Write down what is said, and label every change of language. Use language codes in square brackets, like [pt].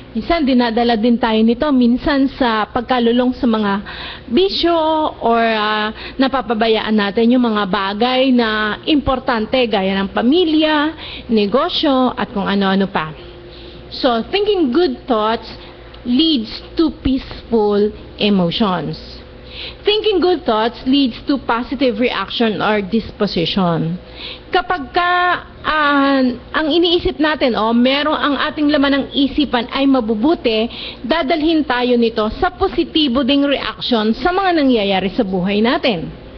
[tl] Minsan dinadala din tayo nito, minsan sa pagkalulong sa mga bisyo or napapabayaan natin yung mga bagay na importante gaya ng pamilya, negosyo, at kung ano-ano pa. [en] So, thinking good thoughts leads to peaceful emotions. Thinking good thoughts leads to positive reaction or disposition. [tl] Kapag ang iniisip natin merong ang ating laman ng isipan ay mabubuti, dadalhin tayo nito sa positibo ding reaction sa mga nangyayari sa buhay natin.